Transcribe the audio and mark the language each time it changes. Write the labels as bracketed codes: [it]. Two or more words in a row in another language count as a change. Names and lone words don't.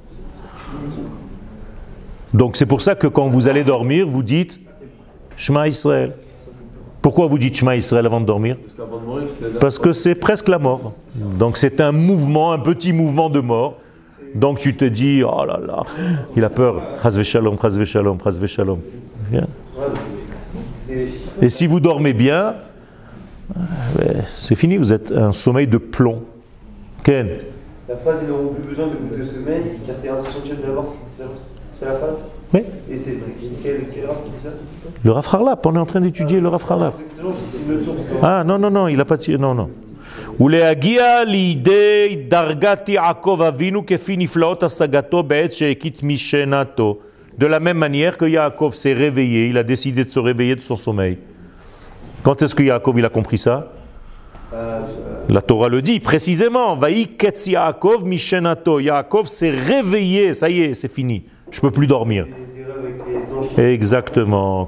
[fr] Donc c'est pour ça que quand vous allez dormir, vous dites Shema Israël. Pourquoi vous dites Shema Israël avant de dormir? Parce que c'est presque la mort. Donc c'est un mouvement, un petit mouvement de mort. Donc tu te dis, oh là là, il a peur. [he] חס ושלום, חס ושלום, חס ושלום. [fr] Bien. Et si vous dormez bien, c'est fini, vous êtes un sommeil de plomb. Ken? La phrase, ils n'auront plus besoin de goûter le sommeil, car c'est 1/60 de la mort, c'est la phrase? Oui. Et c'est quelle race c'est ça? Le Rav Harlap, on est en train d'étudier le Rav Harlap. Ah non, il n'a pas tiré, non. [he] ולהגיע לידי דרגת יעקב אבינו כפי נפלאות השגתו בעת שהקיץ משנתו. [fr] De la même manière que Yaakov s'est réveillé, il a décidé de se réveiller de son sommeil. Quand est-ce que Yaakov il a compris ça? La Torah le dit précisément. [he] וייקץ יעקב משנתו. [fr] Yaakov s'est réveillé, ça y est, c'est fini. Je ne peux plus dormir. Exactement.